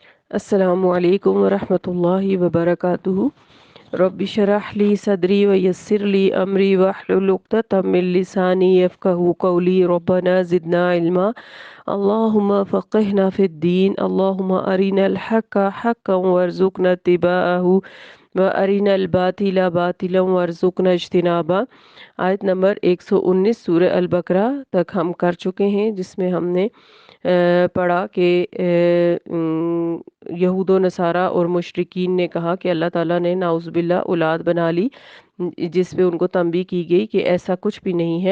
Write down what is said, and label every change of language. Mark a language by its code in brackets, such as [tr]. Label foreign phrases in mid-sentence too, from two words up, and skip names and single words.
[ar] السلام عليكم ورحمة الله وبركاته. رب اشرح لي صدري ويسر لي أمري واحلل عقدة من لساني يفقهوا قولي. ربنا زدنا علما. اللهم فقهنا في الدين. اللهم أرنا الحق حقا وارزقنا اتباعه وأرنا الباطل باطلا وارزقنا اجتنابه. [ur] آیت نمبر 119 سورہ البقرہ تک ہم کر چکے ہیں، جس میں ہم نے پڑھا کہ یہود و نصاریٰ اور مشرکین نے کہا کہ اللہ تعالیٰ نے نعوذ باللہ اولاد بنا لی، جس پہ ان کو تنبیہ کی گئی کہ ایسا کچھ بھی نہیں ہے.